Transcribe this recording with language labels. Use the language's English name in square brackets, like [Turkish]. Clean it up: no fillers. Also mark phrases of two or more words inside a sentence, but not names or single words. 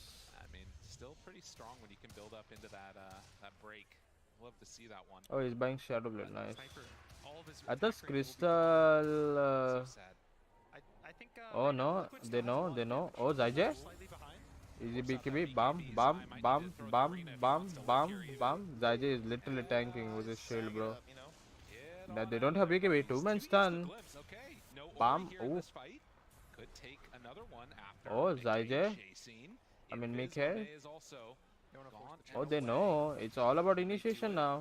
[English] I mean, still pretty strong when you can build up into that that break. Love to see that one. Oh, he's buying Shadowblade. Nice. Sniper, all of his I thought attack rate will be Crystal. So sad. I think, Oh right now, no, Liquid they still has a know, lot they of know. damage. Oh, Zaije? Slightly behind. Easy BKB. Bam, bam, bam, bam, bam, bam, bam. Zaije is literally tanking with his shield, bro. Now they don't have BKB. 2-man stun. Okay, no Bam. Ori here in Oh. this fight. Could take another one after Oh, Nick Zaije. chasing. I mean, Invis Mikhail. Monet is also gone Oh, and they away. know. It's all about initiation now.